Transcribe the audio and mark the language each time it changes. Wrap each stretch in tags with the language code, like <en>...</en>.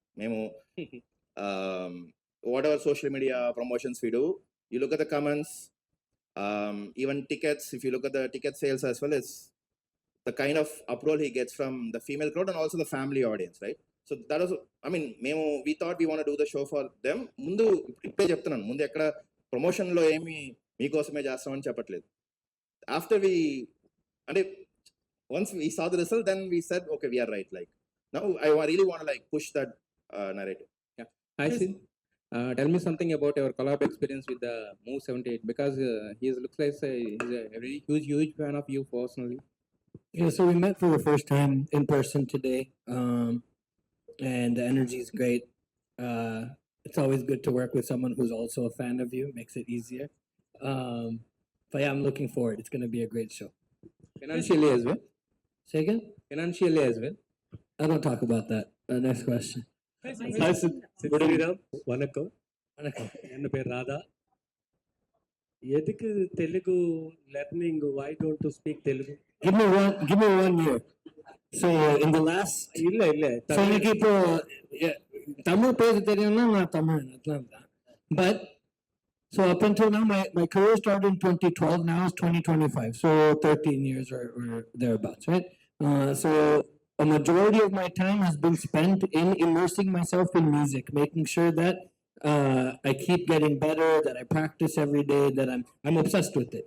<en>Memo, whatever social media promotions we do, you look at the comments, Even tickets, if you look at the ticket sales as well, it's the kind of approval he gets from the female crowd and also the family audience, right? So that was, I mean, we thought we want to do the show for them.</en> <te>ముందు ఇప్పుడే చెప్తున్నాను, ముందు ఎక్కడ ప్రమోషన్లో ఏమి మీకోసమే చేస్తామని చెప్పట్లేదు.</te> <en>After we, అంటే once we saw the result, then we said, okay, we are right. Like now, I really want to like push that narrative. Yeah, I see. Tell me something about your collab experience with the Move 78, because he looks like he's a very huge fan of you personally. Yeah, so we met for the first time in person today, and the energy is great. It's always good to work with someone who's also a fan of you. Makes it easier. But yeah, I'm looking forward. It's going to be a great show. Financially as well. Say again? Financially as well. I don't talk about that. Next question.</en> <ta>Hi Sid Sriram వనకం ఎన్న పేరు Radha ఎదుకు</ta> <en>Telugu learning why don't to speak Telugu Give me 1 year. So in the last,</en> <ta>இல்ல so எனக்கு இப்போ தமிழ் பேச தெரியும்னா நான் தமிழ் அதெல்லாம் தான்.</ta> <en>But so up until now, my career started in 2012. Now it's 2025, so 13 years or thereabouts, right? So a majority of my time has been spent in immersing myself in music, making sure that I keep getting better, that I practice every day, that I'm obsessed with it.</en>